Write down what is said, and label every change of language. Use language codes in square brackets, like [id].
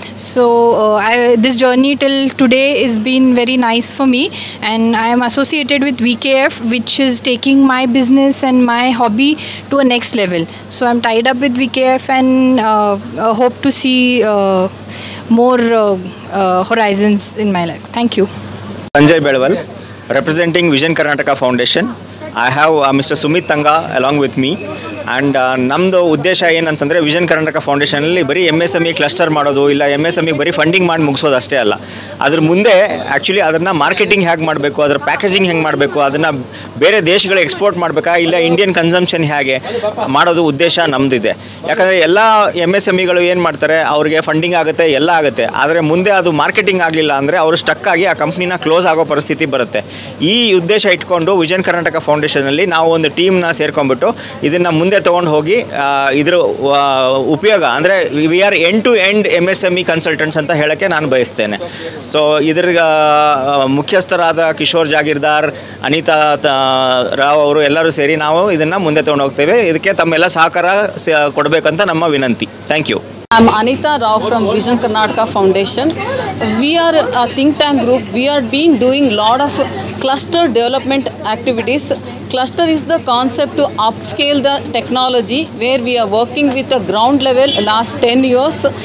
[en] So this journey till today has been very nice for me, and I am associated with VKF, which is taking my business and my hobby to a next level. So I'm tied up with VKF and hope to see more horizons in my life. Thank you. Sanjay Bedwal, representing Vision Karnataka Foundation. I have Mr. Sumit Tanga along with me. [kn] And ನಮ್ಮದು ಉದ್ದೇಶ ಏನಂತಂದರೆ, vision Karnataka ಫೌಂಡೇಶನಲ್ಲಿ ಬರೀ MSME cluster ಮಾಡೋದು ಇಲ್ಲ, MSME ಬರೀ funding ಮಾಡಿ ಮುಗಿಸೋದು ಅಷ್ಟೇ ಅಲ್ಲ. ಅದ್ರ ಮುಂದೆ ಆ್ಯಕ್ಚುಲಿ ಅದನ್ನು ಮಾರ್ಕೆಟಿಂಗ್ ಹೇಗೆ ಮಾಡಬೇಕು, ಅದರ ಪ್ಯಾಕೇಜಿಂಗ್ ಹೆಂಗೆ ಮಾಡಬೇಕು, ಅದನ್ನು ಬೇರೆ ದೇಶಗಳಿಗೆ ಎಕ್ಸ್ಪೋರ್ಟ್ ಮಾಡಬೇಕಾ ಇಲ್ಲ ಇಂಡಿಯನ್ ಕನ್ಸಂಪ್ಷನ್ ಹೇಗೆ ಮಾಡೋದು ಉದ್ದೇಶ ನಮ್ಮದಿದೆ. ಯಾಕಂದರೆ ಎಲ್ಲ MSMEಗಳು ಏನು ಮಾಡ್ತಾರೆ, ಅವ್ರಿಗೆ ಫಂಡಿಂಗ್ ಆಗುತ್ತೆ, ಎಲ್ಲ ಆಗುತ್ತೆ, ಆದರೆ ಮುಂದೆ ಅದು ಮಾರ್ಕೆಟಿಂಗ್ ಆಗಲಿಲ್ಲ ಅಂದರೆ ಅವರು ಸ್ಟಕ್ ಆಗಿ ಆ ಕಂಪ್ನಿನ ಕ್ಲೋಸ್ ಆಗೋ ಪರಿಸ್ಥಿತಿ ಬರುತ್ತೆ. ಈ ಉದ್ದೇಶ ಇಟ್ಕೊಂಡು ವಿಷನ್ ಕರ್ನಾಟಕ ಫೌಂಡೇಶನಲ್ಲಿ ನಾವು ಒಂದು ಟೀಮ್ನ ಸೇರ್ಕೊಂಡ್ಬಿಟ್ಟು ಇದನ್ನು ಮುಂದೆ ತೊಗೊಂಡು ಹೋಗಿ ಇದ್ರ ಉಪಯೋಗ ಅಂದರೆ [en] we are end to end MSME consultants [kn] ಅಂತ ಹೇಳೋಕ್ಕೆ ನಾನು ಬಯಸ್ತೇನೆ. ಸೊ ಇದ್ರ ಮುಖ್ಯಸ್ಥರಾದ ಕಿಶೋರ್ ಜಾಗೀರ್ದಾರ್, ಅನಿತಾ ರಾವ್ ಅವರು ಎಲ್ಲರೂ ಸೇರಿ ನಾವು ಇದನ್ನು ಮುಂದೆ ತೊಗೊಂಡು ಹೋಗ್ತೇವೆ. ಇದಕ್ಕೆ ತಮ್ಮೆಲ್ಲ ಸಹಕಾರ ಕೊಡಬೇಕಂತ ನಮ್ಮ ವಿನಂತಿ. [en] Thank you. I'm Anita Rao from Vision Karnataka Foundation. We are a think tank group. We are doing lot of cluster development activities. Cluster is the concept to upscale the technology, where we are working with the ground level last 10 years.